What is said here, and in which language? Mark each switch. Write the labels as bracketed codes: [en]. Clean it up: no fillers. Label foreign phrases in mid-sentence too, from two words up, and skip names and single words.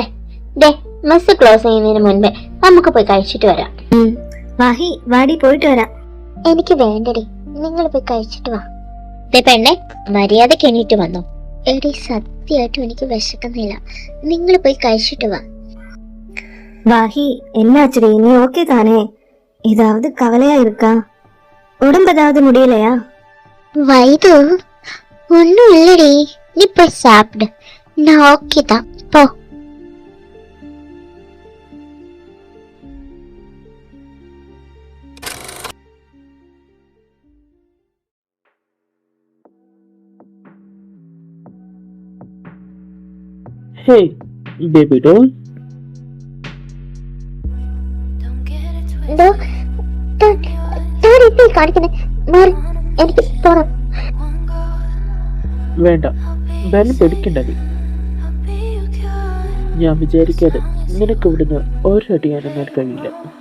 [ml] ദേ, മെസ്സ് ക്ലോസ് ചെയ്യുന്നതിന് മുൻപേ നമുക്ക് പോയി കഴിച്ചിട്ട് വരാം. വാഹി വാടി, പോയിട്ട് വരാം. എനിക്ക് വേണ്ടടി, നിങ്ങൾ പോയി കഴിച്ചിട്ട് വാ. പെണ്ണെ, മര്യാദക്ക് എണീറ്റ് വന്നോ. എടി, സത്യമായിട്ടും എനിക്ക് വിശക്കുന്നില്ല. നിങ്ങൾ പോയി കഴിച്ചിട്ട് വാ. [ta] வாஹி, என்னாச்சுடி? நீ ஓகே தானே? ஏதாவது கவலையா இருக்கா? உடம்பு ஏதாவது முடியலையா? வைது, ஒன்னும் இல்லடி. நீ போய் சாப்பிடு. நான் ஓகே தான், போ. [en] Hey, baby doll. [ml] വേണ്ട, ബലം പേടിക്കണ്ട. ഞാൻ വിചാരിക്കാതെ നിനക്ക് ഇവിടുന്ന് ഒരടി അനങ്ങാൻ കഴിയില്ല.